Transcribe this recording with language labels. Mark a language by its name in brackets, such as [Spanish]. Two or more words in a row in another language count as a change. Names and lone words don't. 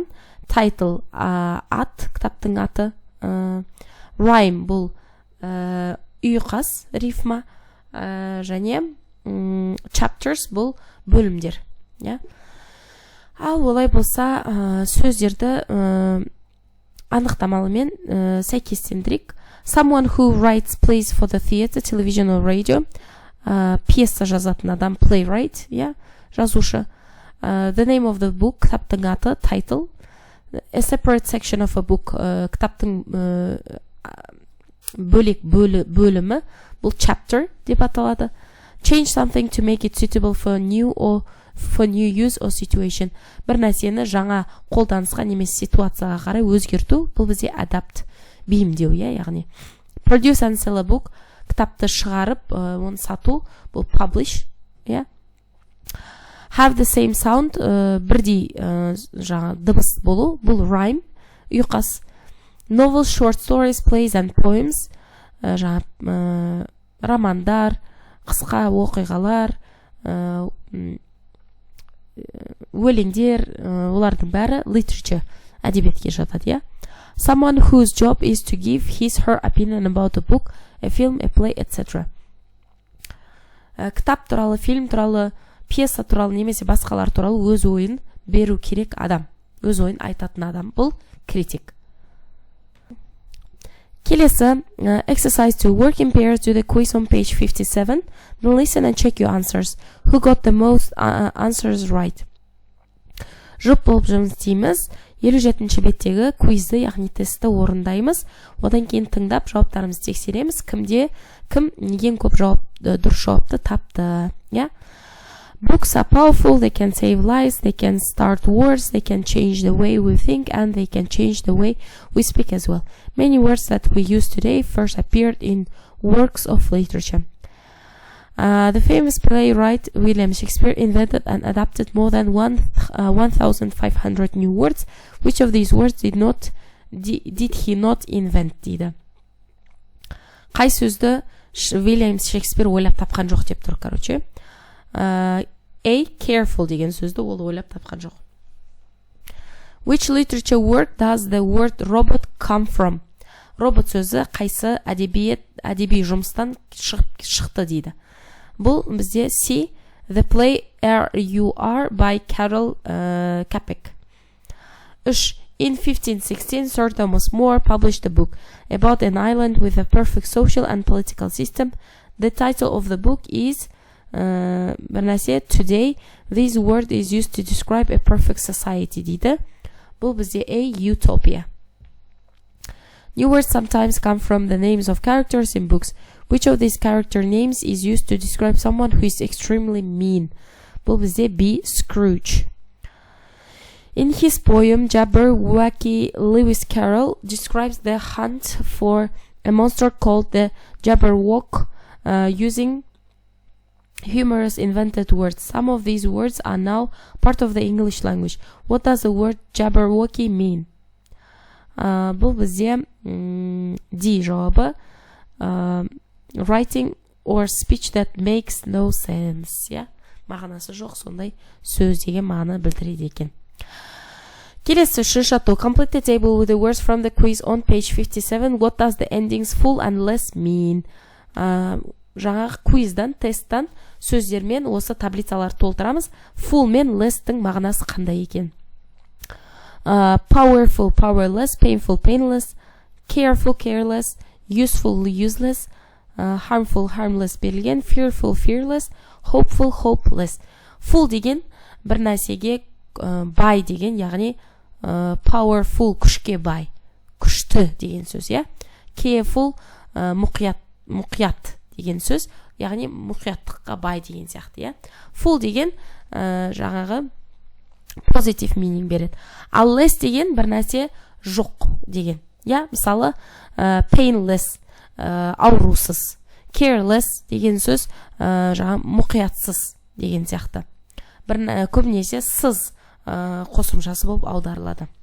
[Kazakh] Title ат, кітаптың аты. Rhyme бұл ұйқас, рифма, және chapters бұл бөлімдер. Ал олай болса сөздерді анықтамалымен сәйкестендірейік. [English] Someone who writes plays for the theater, television or radio. [Kazakh] Пьеса жазатын адам, playwright, жазушы. [English] The name of the book, [Kazakh] кітаптың аты, [English] title. A separate section of a book, [Kazakh] кітаптың бөлек бөлімі, бұл chapter деп аталады. [English] Change something to make it suitable for new use or situation. [Kazakh] Бір нәрсені жаңа қолданысқа немесе ситуацияға қарай өзгерту, бұл бізде adapt, бейімдеу, яғни. [English] Produce and sell a book, [Kazakh] кітапты шығарып, оны сату, бұл publish, [English] Have the same sound, [Kazakh] бірдей дыбыс болу, бұл rhyme, ұйқас. [English] Novel, short stories, plays and poems, [Kazakh] романдар, қысқа оқиғалар, өлеңдер, олардың бәрі literature, әдебиетке жатады, [English] Someone whose job is to give his/her opinion about a book, a film, a play, etc. [Kazakh] Кітап туралы, фильм туралы, пьеса туралы немесе басқалар туралы өз ойын беру керек адам, өз ойын айтатын адам, бұл критик. [English] Келесі, exercise to work in pairs, do the quiz on page 57. Then listen and check your answers. Who got the most answers right? [Kazakh] Жұп болып жұмыс істейміз. 57-ші беттегі квизді, яғни тестті орындаймыз. Одан кейін тыңдап жауаптарымызды тексереміз. Кім ең көп дұрыс жауапты тапты. [English] Books are powerful, they can save lives, they can start wars, they can change the way we think, and they can change the way we speak as well. Many words that we use today first appeared in works of literature. The famous playwright William Shakespeare invented and adapted more than 1,500 new words. Which of these words did he not invent? [Kazakh] дейді. Қай сөзді William Shakespeare ойлап тапқан жоқ деп тұр, короче. A. Careful деген сөзді ол ойлап тапқан жоқ. [English] Which literature work does the word robot come from? [Kazakh] Робот сөзі қайсы әдеби жұмыстан шықты дейді. Бұл бізде C. [English] The play [Kazakh] R.U.R. [English] by Carol Capek. 3. In 1516, Sir Thomas More published a book about an island with a perfect social and political system. The title of the book is Today, this word is used to describe a perfect society дейді. [Kazakh] Бұл бізде A. Utopia. [English] New words sometimes come from the names of characters in books. Which of these character names is used to describe someone who is extremely mean? [Kazakh] Бұл бізде B. Scrooge. [English] In his poem, Jabberwocky, Lewis Carroll describes the hunt for a monster called the Jabberwock using humorous invented words. Some of these words are now part of the English language. What does the word Jabberwocky mean? [Kazakh] Бұл бізде D жауабы. [English] writing or speech that makes no sense. Yeah? [Kazakh] Мағынасы жоқ сондай сөз деген мағына білдіреді екен. Келесі үшінші жаттығу. [English] Complete the table with the words from the quiz on page 57. What does the endings full and less mean? [Kazakh] Жаңағы квиздан, тесттан сөздермен осы таблицалар толтырамыз. Full мен less-тің мағынасы қандай екен? [English] Powerful, powerless, painful, painless, careful, careless, useful, useless, harmful, harmless берілген, fearful, fearless, hopeful, hopeless. [Kazakh] Full деген бір нәрсеге бай деген, яғни powerful күшке бай, күшті деген сөз, я? Careful мұқият деген сөз, яғни мұқияттыққа бай деген сияқты, я? Full деген жаңағы [English] positive meaning [Kazakh] береді. Ал less деген бір нәрсе жоқ деген. Я, мысалы painless аурусыз, careless деген сөз жаңа мұқиятсыз деген сияқты. Бір көбінесе сыз қосымшасы болып аударылады.